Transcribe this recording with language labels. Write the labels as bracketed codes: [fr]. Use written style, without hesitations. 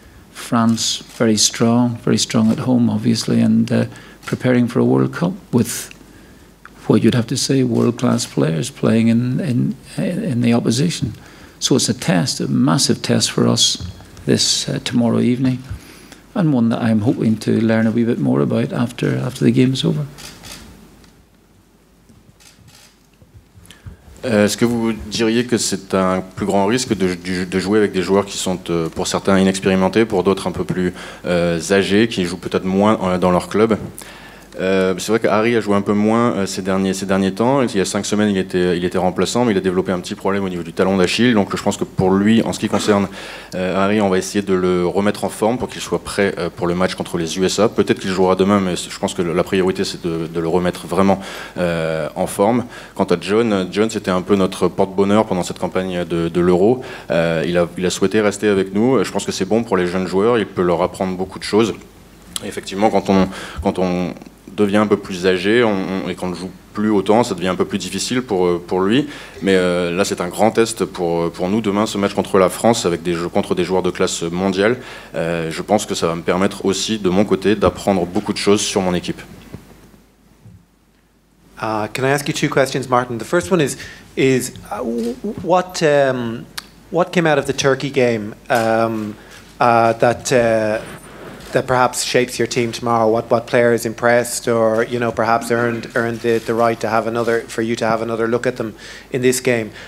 [en] France, very strong at home, obviously, and preparing for a World Cup with what you'd have to say world-class players playing in the opposition. So it's a test, a massive test for us this tomorrow evening, and one that I'm hoping to learn a wee bit more about after the game is over. [fr] Est-ce que vous diriez que c'est un plus grand risque de jouer avec des joueurs qui sont pour certains inexpérimentés, pour d'autres un peu plus âgés, qui jouent peut-être moins dans leur club? C'est vrai qu'Harry a joué un peu moins ces derniers temps. Il y a 5 semaines, il était remplaçant, mais il a développé un petit problème au niveau du talon d'Achille. Donc je pense que pour lui, en ce qui concerne Harry, on va essayer de le remettre en forme pour qu'il soit prêt pour le match contre les USA. Peut-être qu'il jouera demain, mais je pense que la priorité, c'est de le remettre vraiment en forme. Quant à John, c'était un peu notre porte-bonheur pendant cette campagne de l'Euro. Il a souhaité rester avec nous. Je pense que c'est bon pour les jeunes joueurs. Il peut leur apprendre beaucoup de choses. Et effectivement, quand on devient un peu plus âgé et qu'on ne joue plus autant, ça devient un peu plus difficile pour lui. Mais là, c'est un grand test pour nous demain, ce match contre la France, contre des joueurs de classe mondiale. Je pense que ça va me permettre aussi, de mon côté, d'apprendre beaucoup de choses sur mon équipe. [en] Can I ask you 2 questions, Martin? The first one is what came out of the Turkey game that perhaps shapes your team tomorrow? What players impressed, or perhaps earned the right to have another look at them in this game?